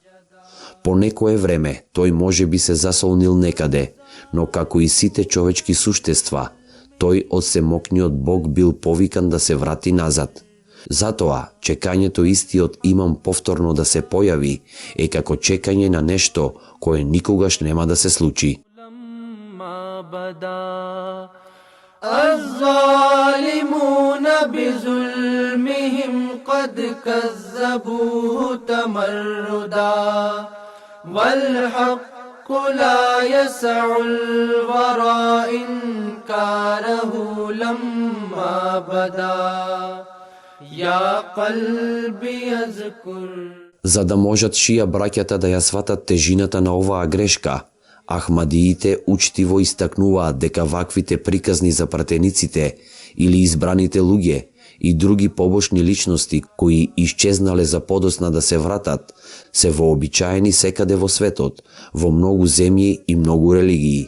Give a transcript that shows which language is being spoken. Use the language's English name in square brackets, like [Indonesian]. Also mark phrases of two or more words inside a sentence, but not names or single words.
[Macedonian] По некое време тој може би се засолнил некаде, но како и сите човечки суштества, тој од семокниот Бог бил повикан да се врати назад. Затоа, чекањето истиот имам повторно да се појави е како чекање на нешто кое никогаш нема да се случи. [Arabic] الظالمون بظلمهم قد كذبوه تمردا والحق لا يسع الورى إنكاره لما بدا يا قلبي يذكر. [Macedonian] За да можат шија браќата да ја сватат тежината на оваа грешка, Ахмадиите учтиво истакнуваат дека ваквите приказни за пратениците или избраните луѓе и други побожни личности кои исчезнале за подосна да се вратат, се вообичаени секаде во светот, во многу земји и многу религии.